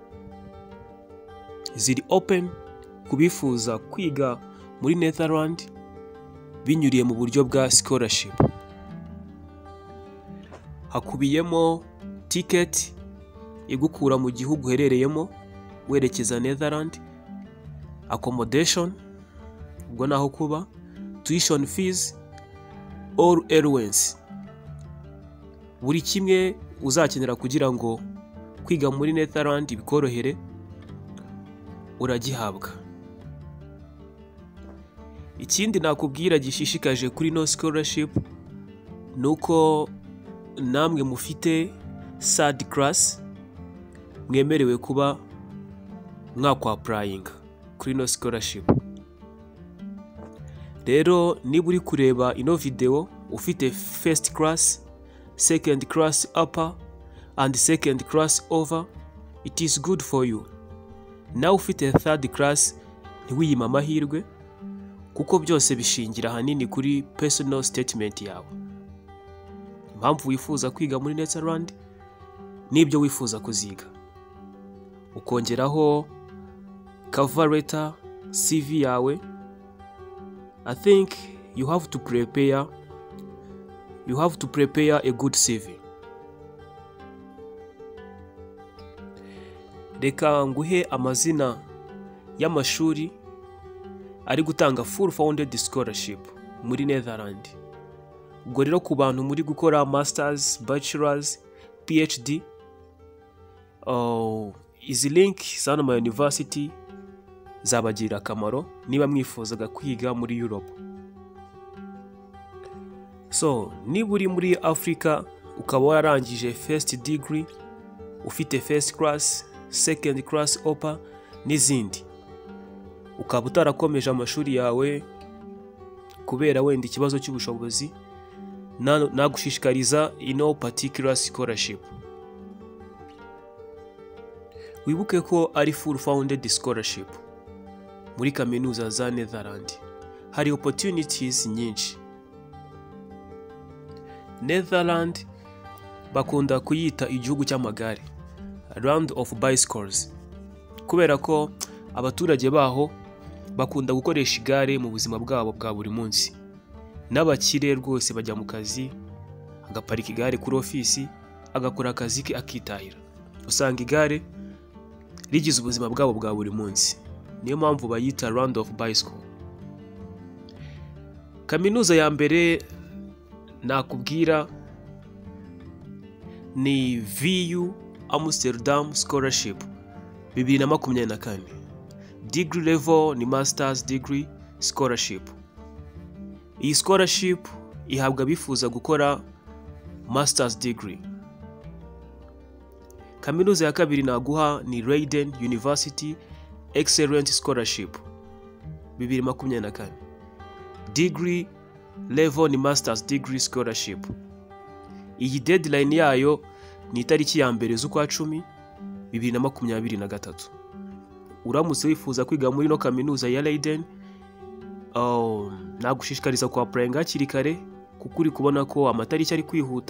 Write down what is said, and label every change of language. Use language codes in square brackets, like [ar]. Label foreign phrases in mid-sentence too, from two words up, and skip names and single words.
[rw] Ziri open kubifuza kwiga muri Netherland binyuriye mu buryo bwa scholarship. Hakubiyemo ticket igukura mu gihugu uherereyemo werekeza Netherland, accommodation ubwo naho kuba, [en] tuition fees, all allowance. [rw] Buri kimwe uzakenera kugira ngo kwiga muri Netherland bikorohere uragihabwa. Ikindi nakubwira gishishikaje kuri no scholarship nuko namwe mufite [en] third class [rw] mwemerewe kuba mwakwa applying kuri no scholarship. Rero niba uri kureba ino video ufite [en] first class, second class upper and second class over, it is good for you. [rw] Nawe ufite [en] third class [rw] ntiwiyima amahirwe kuko byose bishingira hanini kuri [en] personal statement [rw] yawe. Impamvu wifuza kwiga muri Netherland n'ibyo wifuza kuziga. Ukongeraho [en] cover letter, [rw] CV yawe. [en] I think you have to prepare a good CV. [rw] Reka nguhe amazina y'amashuri ari gutanga [en] full funded scholarship [rw] muri Netherland. Ubwo rero ku bantu muri gukora [en] masters, bachelors, PhD, [rw] izi link zana ma university zabagira akamaro niba mwifuzaga kwiga muri Europe. So niba uri muri Africa ukaba wararangije [en] first degree, [rw] ufite [en] first class, second class upper [rw] n'izindi, ukaba utarakomeje amashuri yawe kubera wenda ikibazo cy'ubushobozi, nagushishikariza ino [en] particular scholarship. [rw] Wibuke ko ari [en] full funded scholarship [rw] muri kaminuza za Netherland. Hari opportunities nyinshi. Netherland bakunda kuyita igihugu cy'amagare, [en] land of bicycles, [rw] kubera ko abaturage baho bakunda gukoresha igare mu buzima bwabo bwa buri munsi. N'abakire rwose bajya mu kazi agaparika igare kuri ofisi agakora akazi ke akitahira. Usanga igare rigize ubuzima bwabo bwa buri munsi, niyo mpamvu bayita [en] land of bicycle. [rw] Kaminuza ya mbere nakubwira ni VU Amsterdam Scholarship 2024. [en] Degree level ni Masters Degree Scholarship. [rw] Iyi scholarship ihabwa bifuza gukora [en] Masters Degree. [rw] Kaminuza ya kabiri naguha ni Leiden University Excellent Scholarship 2024. [en] Degree level ni Masters Degree Scholarship. [rw] Iyi deadline yayo ni itariki ya mbere z'ukwa 10 2023. Uramutse wifuza kwiga muri no kaminuza ya Leiden, nagushishikariza ku applying hakiri kare kuko uri kubona ko amatariki ari kwihuta.